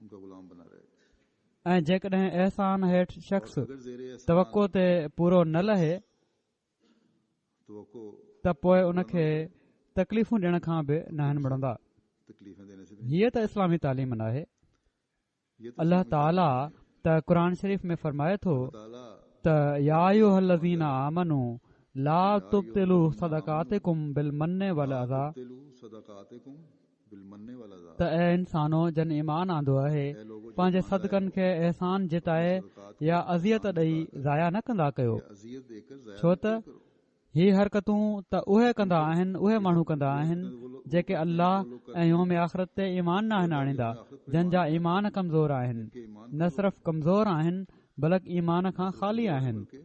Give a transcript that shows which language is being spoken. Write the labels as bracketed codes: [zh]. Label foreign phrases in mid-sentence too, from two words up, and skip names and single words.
[sd] ऐं जेकॾहिं एहसान हेठि शख़्स तवको ते पूरो न लहे त पोइ उनखे तकलीफ़ूं ॾियण खां बि न आहिनि मुड़ंदा। हीअ त इस्लामी तालीम नाहे। अल्लाह ताला त क़ुर शरीफ़ में फरमाए थो त [ar] يا أيها الذين آمنوا لا تبطلوا صدقاتكم بالمن والأذى, [sd] त ऐ इंसानो जन ईमान आंदो आहे पंहिंजे सदकनि खे एहसान जिताए या अज़ियत ॾेई ज़ाया न कंदा कयो, छो त ही हरकतूं त उहे कंदा आहिनि, उहे माण्हू कंदा आहिनि जेके अल्लाह ऐं यौम आख़िरत ते ईमान न आहिनि आणींदा, जंहिंजा ईमान कमज़ोर आहिनि, न सिर्फ़ कमज़ोर आहिनि बल्कि ईमान खां ख़ाली आहिनि।